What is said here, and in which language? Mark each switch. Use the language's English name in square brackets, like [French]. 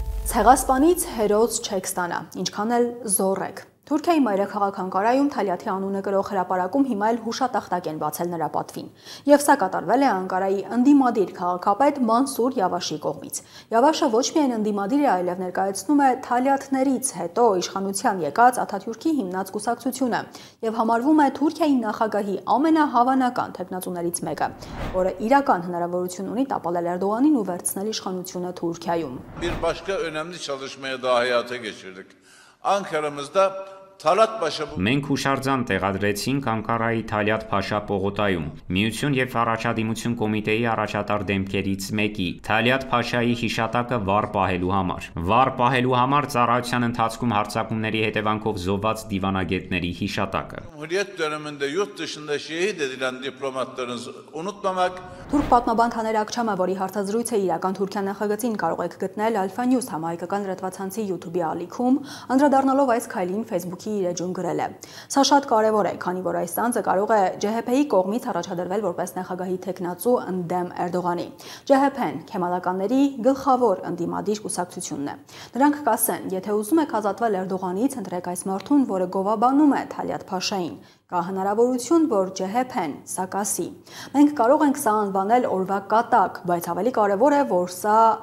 [Armenian] Ցեղասպանից հերոս չեք ստանա, ինչքան էլ զոռեք։ Թուրքիայի մայրաքաղաք Անկարայում Թալիաթի անունը կրող հրապարակում հիմա էլ հուշատախտակ են բացել նրա պատվին։ Եվ սա կատարվել է Անկարայի ընդդիմադիր քաղաքապետ Մանսուր Յավաշի կողմից։ Յավաշը ոչ միայն ընդդիմադիր է, այլև ներկայացնում է Թալիաթներից հետո իշխանության եկած Աթաթյուրքի հիմնած կուսակցությունը եւ համարվում է Թուրքիայի նախագահի ամենահավանական թեկնածուներից մեկը, որը իրական հնարավորություն ունի տապալել Էրդողանին ու վերցնել իշխանությունը Թուրքիայում։ [Turkish] Bir başka önemli çalışmaya daha hayata geçirdik. Ankara'mızda Talat Paşa [Armenian] Մենք հուշարձան տեղադրեցինք Անկարայի Թալիաթ Փաշա պողոտայում Միություն եւ առաջադիմություն կոմիտեի առաջատար դեմքերից մեկի Թալիաթ Փաշայի հիշատակը վառ պահելու համար։ Վառ պահելու համար ծառայության ընթացքում հարձակումների հետևանքով զոհված դիվանագետների հիշատակը։ [Turkish] Cumhuriyet döneminde yurt dışında şehit edilen diplomatlarınızı unutmamak [Armenian] Թուրք պատմաբան Թաներ Ակչամը, որի հարցազրույցը իրական Թուրքիա նախագծին կարող եք գտնել Alpha News համահայկական լրատվացանցի YouTube-ի ալիքում, անդրադառնալով այս քայլին Facebook-ի իր էջում գրել է. Սա շատ կարևոր է, քանի որ այս ցանցը կարող է ՋՀՊ-ի կողմից առաջադրվել որպես նախագահի թեկնածու ընդդեմ Էրդողանի։ ՋՀՊ-ն քեմալականների գլխավոր ընդդիմադիր կուսակցությունն է։ Նրանք կասեն, եթե ուզում եք ազատվել Էրդողանից, ընտրեք այս մարդուն, որը գովաբանում է Թալիաթ Փաշային։ Կա հնարավորություն, որ ՋՀՊ-ն սա կասի։ Մենք կարող ենք սա անվանել օրվա կատակ, բայց ավելի կարևոր է, որ սա